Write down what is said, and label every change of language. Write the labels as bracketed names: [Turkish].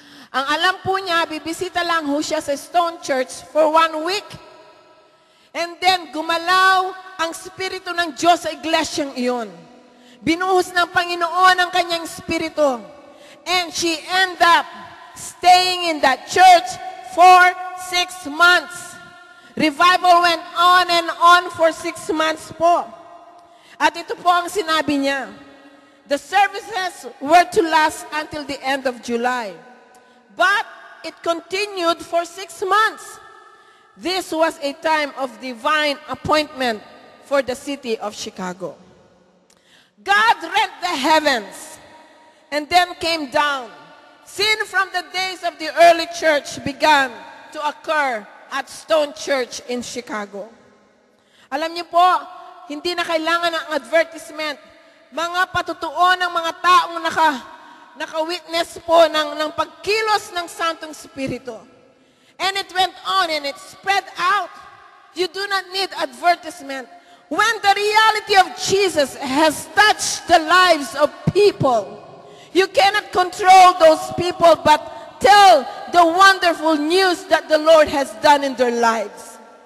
[Filipino] Ang alam po niya, bibisita lang ho siya sa Stone Church [English] for 1 week. [Filipino] And then, gumalaw ang Espiritu ng Diyos sa iglesyang iyon. Binuhos ng Panginoon ang kanyang Espiritu. [English] And she ended up staying in that church for 6 months. Revival went on and on for 6 months po. [Filipino] At ito po ang sinabi niya. [English] The services were to last until the end of July. But it continued for 6 months. This was a time of divine appointment for the city of Chicago. God rent the heavens and then came down. Sin from the days of the early church began to occur at Stone Church in Chicago. [Filipino] Alam niyo po, hindi na kailangan ng advertisement. Mga patutuon ng mga taong naka-witness po ng pagkilos ng Santong Espiritu. [English] And it went on and it spread out. You do not need advertisement. When the reality of Jesus has touched the lives of people, you cannot control those people but tell the wonderful news that the Lord has done in their lives.